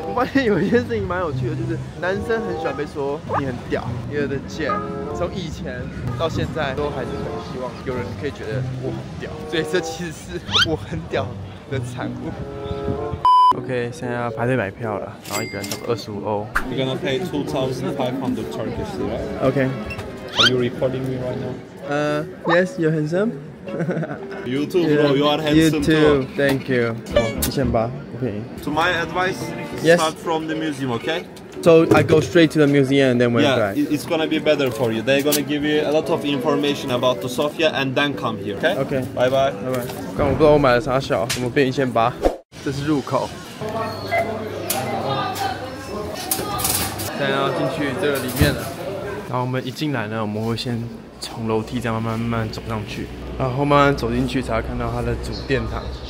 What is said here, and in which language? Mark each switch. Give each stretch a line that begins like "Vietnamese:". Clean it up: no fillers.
Chinese: 我发现有一件事情蛮有趣的，就是男生很喜欢被说你很屌，你有的贱。从以前到现在，都还是很希望有人可以觉得我很屌，所以这其实是我很屌的产物。 OK， 现在要排队买票了，然后一个人差不多25欧。
English: You're gonna pay 2,500 Turkish lira. OK. Are you recording me right now? Yes, you're handsome. You too, bro. You are You handsome too. Thank you. 1800，不便宜。 So my advice: Yes. start from the museum, okay? So I go straight to the museum and then went Yeah, back. it's gonna be better for you. They're gonna give you a lot of information about the Sofia and then come here, okay? OK. Bye bye.
Chinese: 拜拜。刚我不知道我买了啥小，怎么变1800？ 这是入口。现在要进去这个里面了。然后我们一进来呢，我们会先从楼梯这样慢慢走上去，然后慢慢走进去才会看到它的主殿堂。